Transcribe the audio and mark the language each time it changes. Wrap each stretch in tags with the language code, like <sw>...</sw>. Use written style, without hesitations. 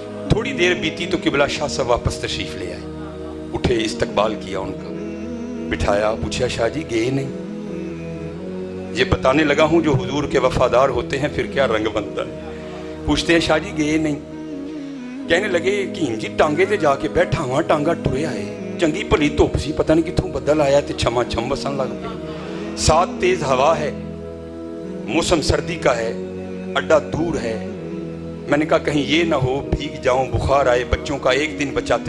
<ur>تھوڑی دیر بیتی تو قبلہ شاہ صاحب واپس تشریف لے آئے. اٹھے، استقبال کیا ان کا، بٹھایا. پوچھا شاہ جی گئے نہیں؟ یہ بتانے لگا ہوں جو حضور کے وفادار ہوتے ہیں پھر کیا رنگ بنتا ہے. پوچھتے ہیں شاہ جی گئے نہیں؟ کہنے لگے کہ جی</ur> <pa>ٹانگے تے جا کے بیٹھا ہوا، ٹانگا ٹریا ہے. چنگی بھلی دھوپ سی، پتہ نہیں کتوں بدل آیا تے چھما چھم وسن لگ پیا.</pa> <ur>ساتھ تیز ہوا ہے، موسم سردی کا ہے، اڈا دور ہے. میں نے کہا کہیں یہ نہ ہو بھیگ جاؤں، بخار آئے. بچوں کا ایک دن بچاتے</ur>